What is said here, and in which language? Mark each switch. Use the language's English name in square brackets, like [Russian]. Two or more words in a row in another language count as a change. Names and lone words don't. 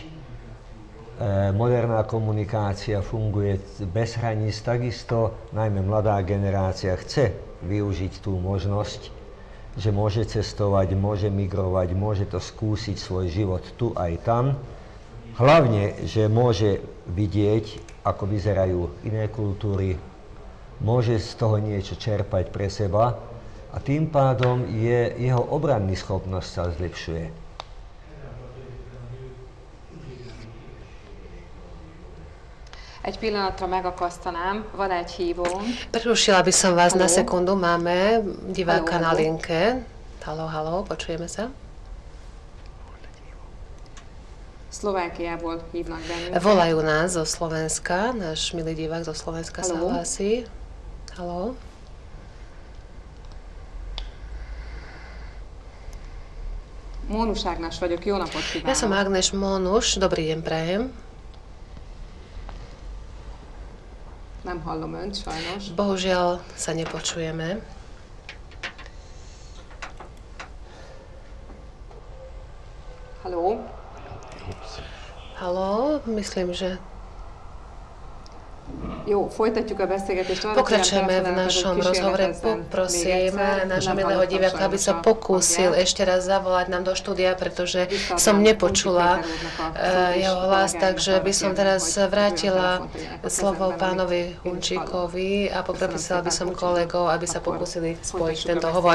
[Slovak] Moderná komunikácia funguje bez hraníc, takisto najmä mladá generácia chce využiť tú možnosť, že môže cestovať, môže migrovať, môže to skúsiť svoj život tu aj tam. Hlavne, že môže vidieť, ako vyzerajú iné kultúry, môže z toho niečo čerpať pre seba a tým pádom jeho obranná schopnosť sa zlepšuje. [Hungarian] Egy pillanatra megakasztanám, van egy hívóm. [Slovak] Prerušila by som vás na sekundu, máme diváka na linke. Haló, počujeme sa? [Hungarian] Szlovákiából hívnak bennünket. [Slovak] Volajú nás zo Slovenska, náš milý divák zo Slovenska sa hlási. Haló? [Hungarian] Mónus Ágnes vagyok, jó napot kívánok. [Slovak] Ja som Ágnes Mónus, dobrý deň prajem. [Hungarian] Nem hallom önt, sajnos. [Slovak] Bohužiaľ sa nepočujeme. Haló? Haló, myslím, že... [Hungarian] Jó, folytatjuk a beszélgetést. [Slovak] Pokračujeme v našom rozhovore. Poprosím nášho milého diváka, aby sa pokúsil ešte raz zavolať nám do štúdia, pretože som nepočula jeho hlas, takže by som teraz vrátila slovo pánovi Hunčíkovi a poprosila by som kolegov, aby sa pokúsili spojiť tento hovor.